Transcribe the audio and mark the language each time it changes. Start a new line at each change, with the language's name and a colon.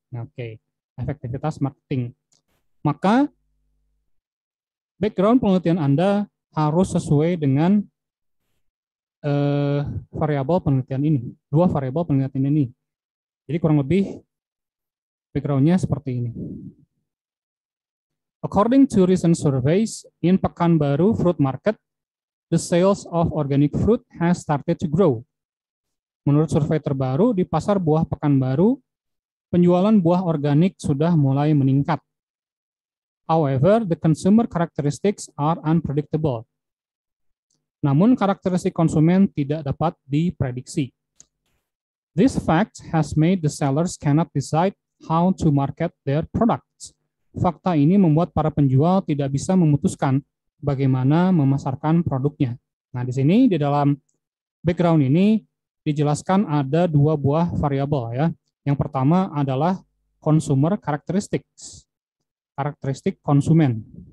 Indonesian: Oke, efektivitas marketing. Maka background penelitian Anda harus sesuai dengan variabel penelitian ini, dua variabel penelitian ini. Jadi kurang lebih background-nya seperti ini.
English: According to recent surveys in Pekanbaru Fruit Market, the sales of organic fruit has started to grow.
Indonesian: Menurut survei terbaru di pasar buah Pekanbaru, penjualan buah organik sudah mulai meningkat.
English: However, the consumer characteristics are unpredictable.
Indonesian: Namun karakteristik konsumen tidak dapat diprediksi.
English: This fact has made the sellers cannot decide how to market their products.
Indonesian: Fakta ini membuat para penjual tidak bisa memutuskan bagaimana memasarkan produknya. Nah, di sini di dalam background ini dijelaskan ada dua buah variabel, ya. Yang pertama adalah consumer characteristics, karakteristik konsumen.